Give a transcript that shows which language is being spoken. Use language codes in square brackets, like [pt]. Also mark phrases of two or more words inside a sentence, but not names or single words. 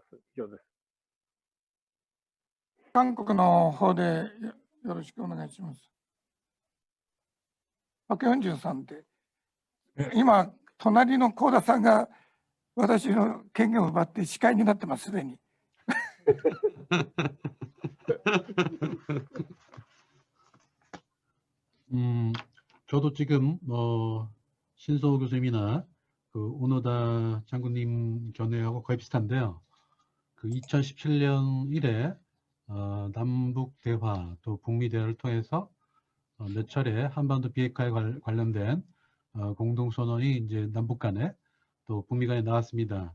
[ja] 以上です。韓国の方でよろしくお願いします。パク・ヨンジュンさんで、今、隣の幸田さんが私の権限を奪って司会になってます、すでに。 [ko] 저도 지금 신소호 교수님이나 그 오노다 장군님 견해하고 거의 비슷한데요. 그 2017년 이래 남북 대화 또 북미 대화를 통해서 몇 차례 한반도 비핵화에 관련된 공동 선언이 이제 남북 간에 또 북미 간에 나왔습니다.